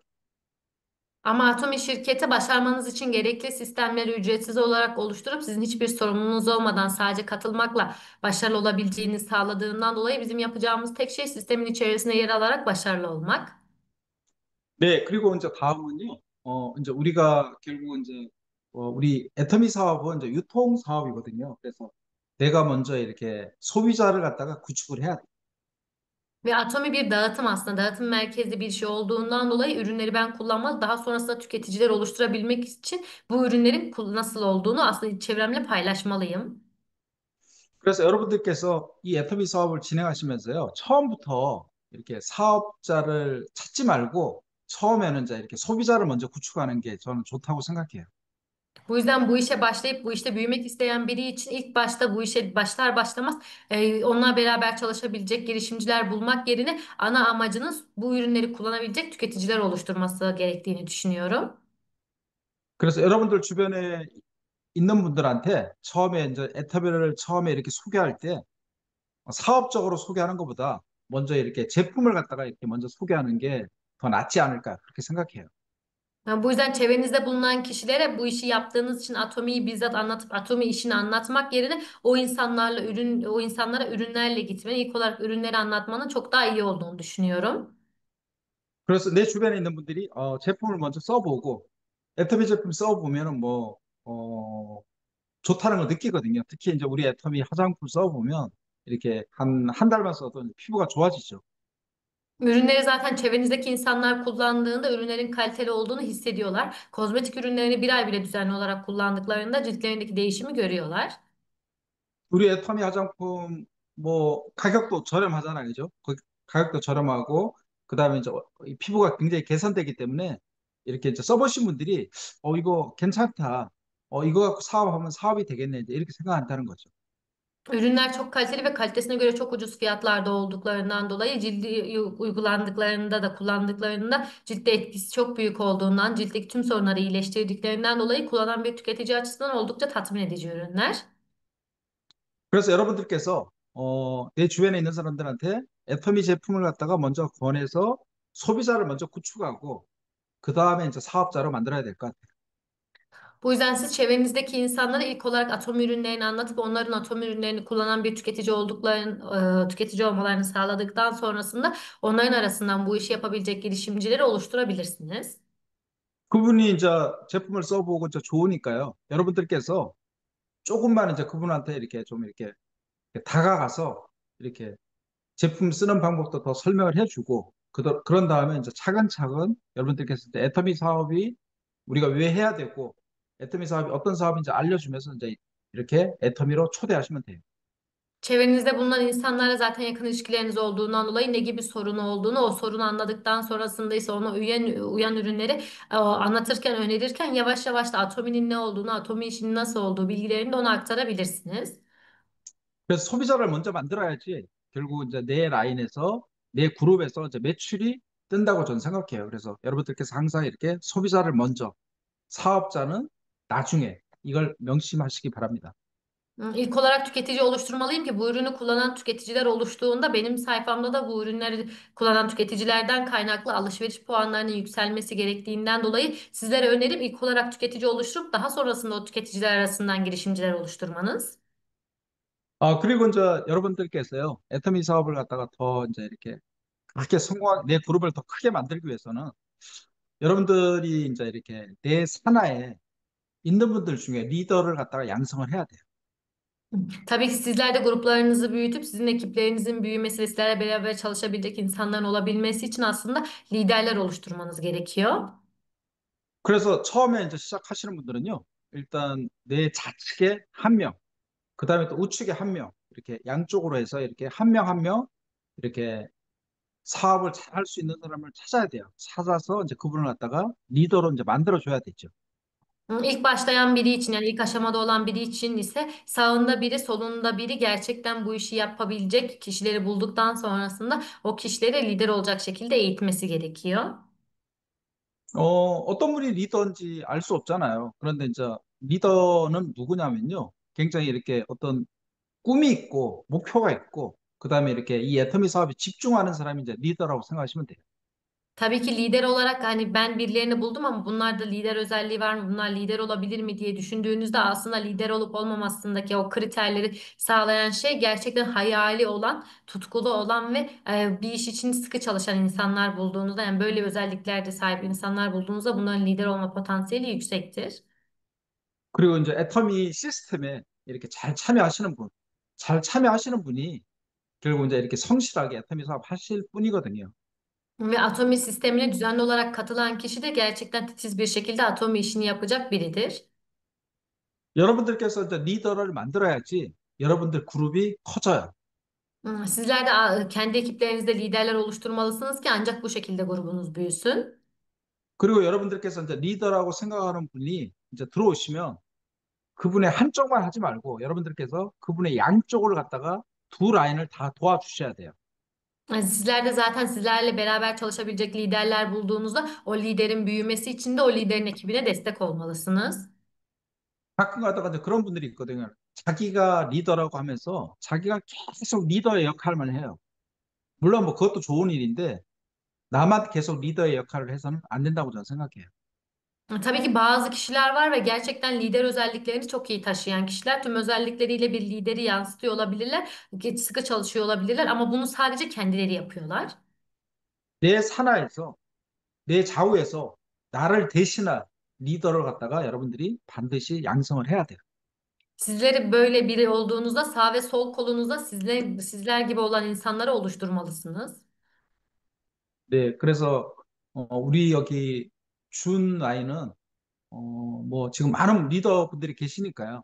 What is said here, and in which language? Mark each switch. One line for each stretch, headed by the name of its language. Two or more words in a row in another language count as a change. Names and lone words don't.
Turkish: Ama Atomi şirketi başarmanız için gerekli sistemleri ücretsiz olarak oluşturup sizin hiçbir sorumluluğunuz olmadan sadece katılmakla başarılı olabileceğini sağladığından dolayı bizim yapacağımız tek şey sistemin içerisinde yer alarak başarılı olmak.
Korean: 네, 그리고 이제 다음은요. 이제 우리가 결국 이제 우리 애터미 사업은 이제 유통 사업이거든요. 그래서 내가 먼저 이렇게 소비자를 갖다가 구축을 해야 돼.
Turkish: Ve Atomi bir dağıtım aslında. Dağıtım merkezli bir şey olduğundan dolayı ürünleri ben kullanmaz. Daha sonrasında tüketiciler oluşturabilmek için bu ürünlerin nasıl olduğunu aslında çevremle paylaşmalıyım.
Korean: 그래서 여러분들께서 이 애터미 사업을 진행하시면서요. 처음부터 이렇게 사업자를 찾지 말고 처음에는 이제 이렇게 소비자를 먼저 구축하는 게 저는 좋다고 생각해요.
Turkish: Bu yüzden bu işe başlayıp bu işte büyümek isteyen biri için ilk başta bu işe başlar başlamaz onunla beraber çalışabilecek girişimciler bulmak yerine ana amacınız bu ürünleri kullanabilecek tüketiciler oluşturması gerektiğini düşünüyorum.
Korean: 그래서 여러분들 주변에 있는 분들한테 처음에 이제 에터비를 처음에 이렇게 소개할 때 사업적으로 soge하는 것보다 먼저 이렇게 제품을 갖다가 이렇게 먼저 소개하는 게 더 낫지 않을까 그렇게 생각해요.
Turkish: Yani bu yüzden çevrenizde bulunan kişilere bu işi yaptığınız için Atomi'yi bizzat anlatıp Atomi işini anlatmak yerine o insanlara ürünlerle gitmeni, ilk olarak ürünleri anlatmanın çok daha iyi olduğunu düşünüyorum.
Korean: 그래서 내 주변에 있는 분들이 제품을 먼저 써보고 애터미 제품 써보면은 좋다는 걸 느끼거든요. 특히 이제 우리 애터미 화장품 써보면 이렇게 한 달만 써도 피부가 좋아지죠.
Turkish: Ürünleri zaten çevrenizdeki insanlar kullandığında ürünlerin kaliteli olduğunu hissediyorlar. Kozmetik ürünlerini bir ay bile düzenli olarak kullandıklarında ciltlerindeki değişimi görüyorlar.
Korean: 우리 애터미 화장품 가격도 저렴하잖아요, 그죠? 가격도 저렴하고 그다음에 이제 이 피부가 굉장히 개선되기 때문에 이렇게 이제 써보신 분들이 이거 괜찮다, 이거 갖고 사업하면 사업이 되겠네 이제 이렇게 생각한다는 거죠.
Turkish: Ürünler çok kaliteli ve kalitesine göre çok ucuz fiyatlarda olduklarından dolayı cildi uygulandıklarında da kullandıklarında ciltte etkisi çok büyük olduğundan, ciltteki tüm sorunları iyileştirdiklerinden dolayı kullanan bir tüketici açısından oldukça tatmin edici ürünler.
Korean: 그래서 여러분들께서 내 주변에 있는 사람들한테 애터미 제품을 갖다가 먼저 권해서 소비자를 먼저 구축하고 그 다음에 이제 사업자로 만들어야 될 것 같아요.
Turkish: Bu yüzden siz çevrenizdeki insanlara ilk olarak atom ürünlerini anlatıp onların atom ürünlerini kullanan bir tüketici olmalarını sağladıktan sonrasında onların arasından bu işi yapabilecek girişimcileri oluşturabilirsiniz.
Korean: 그분이 이제 제품을 써보고 이제 좋으니까요. 여러분들께서 조금만 이제 그분한테 이렇게 좀 이렇게 다가가서 이렇게 제품 쓰는 방법도 더 설명을 해주고 그런 다음에 이제 차근차근 여러분들께서 이제 애터미 사업이 우리가 왜 해야 되고 애터미 사업이 어떤 사업인지 알려주면서 이제 이렇게 애터미로 초대하시면 돼요.
Turkish: Çevrenizde bulunan insanlarla zaten yakın ilişkileriniz olduğundan dolayı ne gibi sorunu olduğunu, o sorunu anladıktan sonrasında ise ona uyan ürünleri anlatırken, önerirken yavaş yavaş da Atomi'nin ne olduğunu, Atomi işinin nasıl olduğu bilgilerini de ona aktarabilirsiniz.
Korean: 그래서 소비자를 먼저 만들어야지 결국 이제 내 라인에서 내 그룹에서 이제 매출이 뜬다고 저는 생각해요. 그래서 여러분들께서 항상 이렇게 소비자를 먼저 사업자는 나중에 이걸 명심하시기 바랍니다.
Turkish: İlk olarak tüketici oluşturmalıyım ki bu ürünü kullanan tüketiciler oluştuğunda benim sayfamda da bu ürünleri kullanan tüketicilerden kaynaklı alışveriş puanlarının yükselmesi gerektiğinden dolayı sizlere önerim ilk olarak tüketici oluşturup daha sonrasında o tüketiciler arasından girişimciler oluşturmanız.
Korean: 그리고 이제 여러분들께서요, 애터미 사업을 갖다가 더 이제 이렇게 크게 내 그룹을 더 크게 만들기 위해서는 여러분들이 이제 이렇게 내 산하에 있는 분들 중에 리더를 갖다가 양성을 해야 돼요.
Turkish: Tabii ki sizler de gruplarınızı büyütüp sizin ekiplerinizin büyümesi ve sizlerle beraber çalışabilecek insanların olabilmesi için aslında liderler oluşturmanız gerekiyor.
Korean: 그래서 처음에 이제 시작하시는 분들은요, 일단 내 좌측에 한 명, 그 다음에 또 우측에 한 명, 이렇게 양쪽으로 해서 이렇게 한 명 한 명, 이렇게 사업을 잘 할 수 있는 사람을 찾아야 돼요. 찾아서 이제 그분을 갖다가 리더로 이제 만들어줘야 되죠.
Turkish: İlk başlayan biri için yani ilk aşamada olan biri için ise sağında biri, solunda biri gerçekten bu işi yapabilecek kişileri bulduktan sonrasında o kişileri lider olacak şekilde eğitmesi gerekiyor.
Korean: 어떤 분이 리더인지 알 수 없잖아요. 그런데 이제 리더는 누구냐면요. 굉장히 이렇게 어떤 꿈이 있고 목표가 있고 그다음에 이렇게 이 애터미 사업에 집중하는 사람이 이제 리더라고 생각하시면 돼요.
Turkish: Tabii ki lider olarak hani ben birilerini buldum ama bunlarda lider özelliği var mı? Bunlar lider olabilir mi diye düşündüğünüzde aslında lider olup olmamasındaki o kriterleri sağlayan şey gerçekten hayali olan, tutkulu olan ve bir iş için sıkı çalışan insanlar bulduğunuzda yani böyle özelliklerde sahip insanlar bulduğunuzda bunların lider olma potansiyeli yüksektir.
Korean: 그리고 이제 애터미 시스템에 이렇게 잘 참여하시는 분이 결국 이제 이렇게 성실하게 애터미 사업 하실 분이거든요.
Turkish: Ve Atomi sistemine düzenli olarak katılan kişi de gerçekten titiz bir şekilde Atomi işini yapacak biridir.
Korean: 여러분들께서 이제 리더를 만들어야지 여러분들 그룹이 커져요.
Turkish: Sizler de kendi ekiplerinizde liderler oluşturmalısınız ki ancak bu şekilde grubunuz büyüsün.
Korean: 그리고 여러분들께서 이제 리더라고 생각하는 분이 이제 들어오시면 그분의 한쪽만 하지 말고 여러분들께서 그분의 양쪽을 갖다가 두 라인을 다 도와주셔야 돼요.
Turkish: Sizler de zaten sizlerle beraber çalışabilecek liderler bulduğunuzda o liderin büyümesi için de o liderin ekibine destek olmalısınız.
Korean: 가끔 가다가 이제 그런 분들이 있거든요. 자기가 리더라고 하면서 자기가 계속 리더의 역할만 해요. 물론 뭐 그것도 좋은 일인데 나만 계속 리더의 역할을 해서는 안 된다고 저는 생각해요.
Turkish: Tabii ki bazı kişiler var ve gerçekten lider özelliklerini çok iyi taşıyan kişiler. Tüm özellikleriyle bir lideri yansıtıyor olabilirler. Sıkı çalışıyor olabilirler ama bunu sadece kendileri yapıyorlar.
Korean: 내 산하에서, 내 좌우에서 나를 대신할 리더를 갖다가 여러분들이 반드시 양성을 해야 돼요.
Turkish: Sizleri böyle biri olduğunuzda sağ ve sol kolunuzda sizler gibi olan insanları oluşturmalısınız.
Korean: 네, 그래서 우리 여기 준 아이는 뭐 지금 많은 리더분들이 계시니까요.